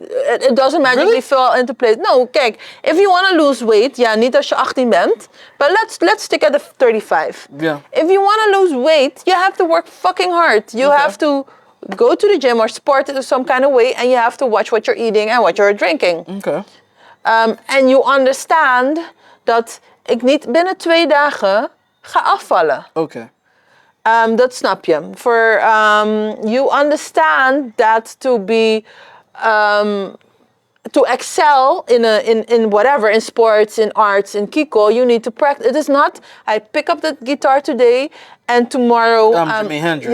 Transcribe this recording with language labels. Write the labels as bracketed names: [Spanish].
[English] It doesn't magically fall into place. No, kijk, if you want to lose weight, ja, [Dutch] niet als je 18 bent, [English] but let's stick at the 35. Yeah. If you want to lose weight, you have to work fucking hard. You have to go to the gym or sport in some kind of way, and you have to watch what you're eating and what you're drinking. Okay. And you understand [Dutch] dat ik niet binnen 2 dagen ga afvallen. [English] Okay. [Dutch] Dat snap je. [English] You understand that to be to excel in whatever, in sports, in arts, in Kiko, you need to practice. It is not I pick up the guitar today and tomorrow Jimi Hendrix.